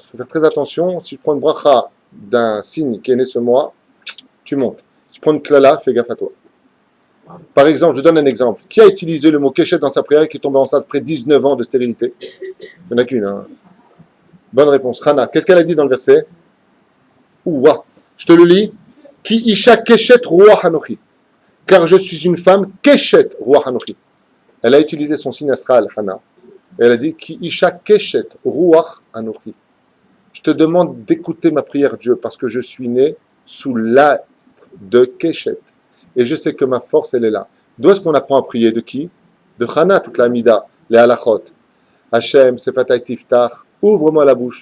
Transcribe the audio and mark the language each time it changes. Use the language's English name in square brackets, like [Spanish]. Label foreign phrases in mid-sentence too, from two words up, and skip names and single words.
[French] Il faut faire très attention. Si tu prends une bracha d'un signe qui est né ce mois, tu montes. Tu prends une klala, fais gaffe à toi. Par exemple, je donne un exemple. Qui a utilisé le mot keshet dans sa prière et qui est tombé enceinte après 19 ans de stérilité? Il n'y en a qu'une. Hein. Bonne réponse. Hana, qu'est-ce qu'elle a dit dans le verset? Ouah, je te le lis. [Hebrew] כי אשה קשת רוח אנכי. [French] Car je suis une femme [Hebrew] קשת רוח אנכי. [French] Elle a utilisé son signe astral, Hana, Et elle a dit, [Hebrew] כי אשה קשת רוח אנכי. [French] Je te demande d'écouter ma prière, Dieu, parce que je suis né sous l'astre de Keshet. Et je sais que ma force, elle est là. D'où est-ce qu'on apprend à prier? De qui? De Chana, toute la Mida, les halachot. Hachem, [Hebrew] שפתי תפתח, [French] ouvre-moi la bouche.